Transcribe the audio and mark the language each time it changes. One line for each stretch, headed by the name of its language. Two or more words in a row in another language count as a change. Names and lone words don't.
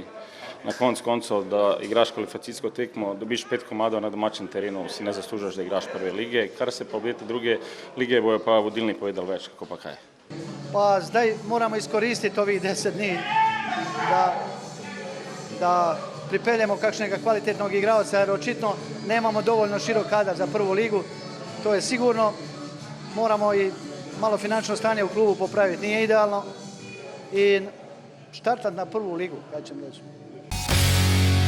Slovenian: Na koncu koncev, da igraš kvalifikacijsko tekmo, dobiš 5 komadov na domačem terenu, si ne zaslužiš, da igraš prve lige. Kar se pa obete druge lige, bojo pa vodilni povedali več, kako pa kaj. Pa zdaj moramo izkoristiti ovih 10 dni, da pripeljemo kakšnega
Croatian: kvalitetnog igralca, jer očitno nemamo dovoljno širok kadar za prvu ligu. To je sigurno. Moramo i malo finančno stanje u klubu popraviti. Nije idealno. I štartati na prvu ligu, kaj ćemo reći.